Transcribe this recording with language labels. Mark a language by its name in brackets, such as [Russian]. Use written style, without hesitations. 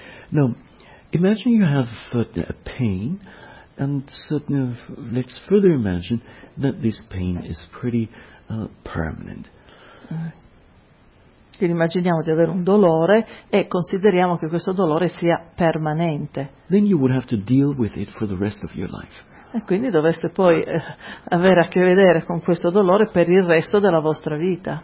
[English] Now, imagine you have a pain, and let's further imagine that this pain is pretty permanent. [Italian] Quindi immaginiamo di avere un dolore e consideriamo che questo dolore sia permanente. [English] Then you would have to deal with it for the rest of your life. [Italian] E quindi dovreste poi avere a che vedere con questo dolore per il resto della vostra vita.